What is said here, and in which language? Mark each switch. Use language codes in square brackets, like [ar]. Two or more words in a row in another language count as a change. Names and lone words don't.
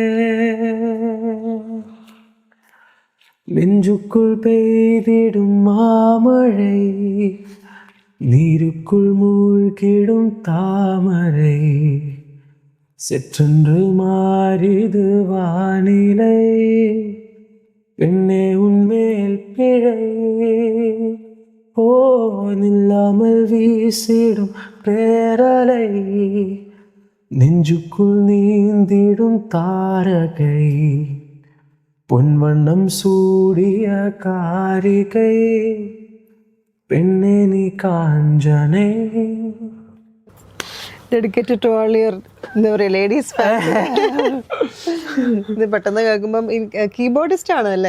[ta] நெஞ்சுக்குள் பெய்திடும் மாமழை, நீருக்குள் மூழ்கிடும் தாமரை, சற்றென்று மாறிது வானிலை, பெண்ணே உன்மேல் பிழை, ஓ நில்லாமல் வீசிடும் பேரலை, நெஞ்சுக்குள் நீந்திடும் தாரகை, பொன்வண்ணம் சூடிய காரிகை, பெண்ணே நீ காஞ்சனே. [en] dedicated to all your [ml] എന്താ പറയുക [en] ladies fans. [ml] ഇത് പെട്ടെന്ന് കേൾക്കുമ്പം കീബോർഡിസ്റ്റ് ആണ് അല്ലേ?